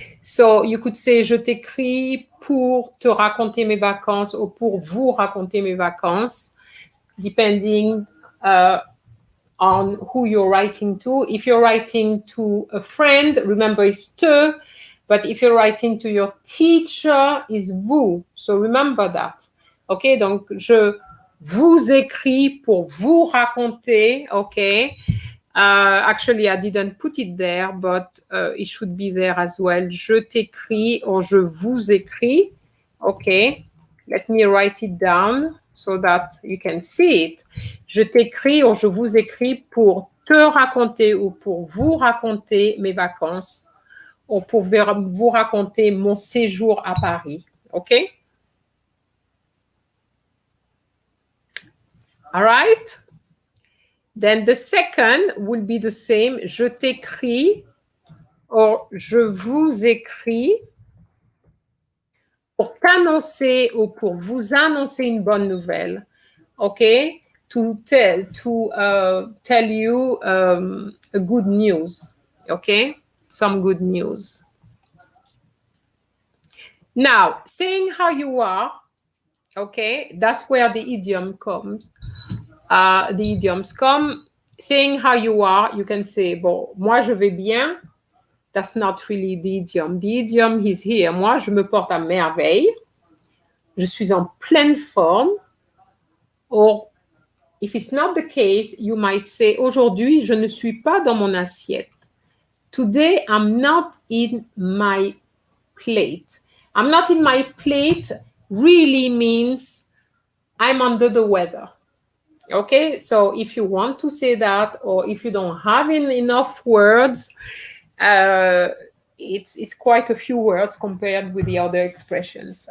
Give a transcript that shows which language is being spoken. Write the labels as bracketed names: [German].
[English] So you could say, [French] je t'écris pour te raconter mes vacances [English] or [French] pour vous raconter mes vacances, [English] depending on who you're writing to. If you're writing to a friend, remember it's te, but if you're writing to your teacher, it's vous. So remember that, okay? [French] Donc, je vous écris pour vous raconter, okay? [English] Actually, I didn't put it there, but it should be there as well. [French] Je t'écris or je vous écris. [English] Okay, let me write it down so that you can see it. [French] Je t'écris or je vous écris pour te raconter ou pour vous raconter mes vacances ou pour vous raconter mon séjour à Paris. [English] Okay? All right? Then the second will be the same. [French] Je t'écris or je vous écris pour t'annoncer ou pour vous annoncer une bonne nouvelle. [English] Okay? To tell you a good news. Okay? Some good news. Now, saying how you are, okay? That's where the idiom comes. The idioms come. Saying how you are, you can say, [French] bon, moi je vais bien. [English] That's not really the idiom. The idiom is here. [French] Moi, je me porte à merveille. Je suis en pleine forme. [English] Or, if it's not the case, you might say, [French] aujourd'hui, je ne suis pas dans mon assiette. [English] Today, I'm not in my plate. I'm not in my plate really means I'm under the weather. Okay, so if you want to say that, or if you don't have enough words, it's quite a few words compared with the other expressions.